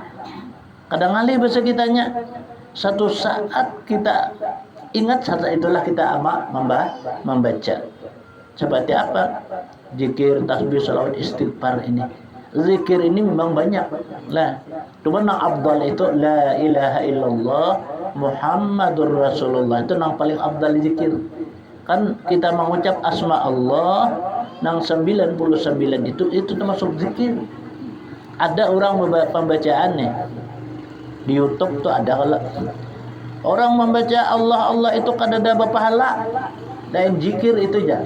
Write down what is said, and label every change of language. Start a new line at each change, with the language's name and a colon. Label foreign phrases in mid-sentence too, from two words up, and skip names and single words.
Indonesian: Kadang kali bahasa kitanya satu saat kita ingat saat itulah kita membaca. Seperti apa? Zikir, tasbih, salawat, istighfar ini. Zikir ini memang banyak lah. Cuma yang afdal itu
Arabic: لا إله إلا الله محمد رسول الله,
Indonesian: itu yang paling afdal zikir. Kan kita mengucap asma Allah yang 99 itu termasuk zikir. Ada orang pembacaannya di YouTube tuh ada kalau orang membaca Allah itu kadada berpahala dan zikir itu ya.